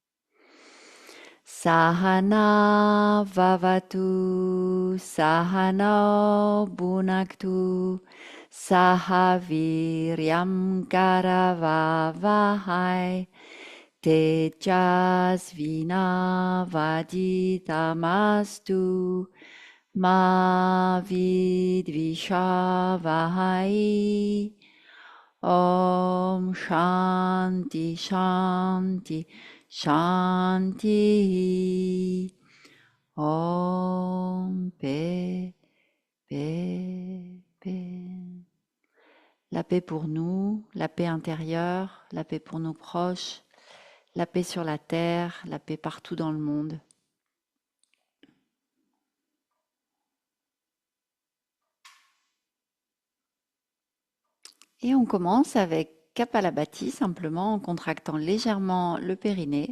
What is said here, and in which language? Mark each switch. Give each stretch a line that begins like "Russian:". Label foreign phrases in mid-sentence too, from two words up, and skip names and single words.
Sanskrit: Sahana vavatu, sahana bhunaktu, sahaviryam karavavahai, tejasvinavaditamastu, ma vidvishavahai. Om Shanti Shanti Shanti.
French: Om paix, paix, paix. La paix pour nous, la paix intérieure, la paix pour nos proches, la paix sur la terre, la paix partout dans le monde. Et on commence avec Kapalabhati, simplement en contractant légèrement le périnée.